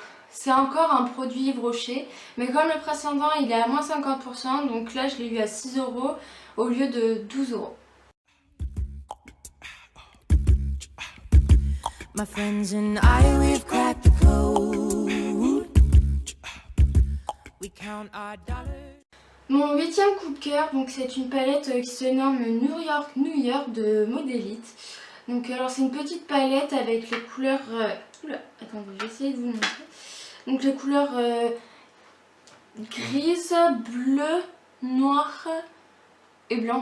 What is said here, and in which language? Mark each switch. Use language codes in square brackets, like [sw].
[fr] C'est encore un produit Yves Rocher, mais comme le précédent il est à moins 50%, donc là je l'ai eu à 6 € au lieu de 12 €. [en] My friends and I, we've cracked the code. We count our dollars. [fr] Mon huitième coup de cœur, donc c'est une palette qui se nomme New York de Modélite. Donc alors c'est une petite palette avec les couleurs. Attendez, je vais essayer de vous montrer. Donc les couleurs grise, bleu, noir et blanc.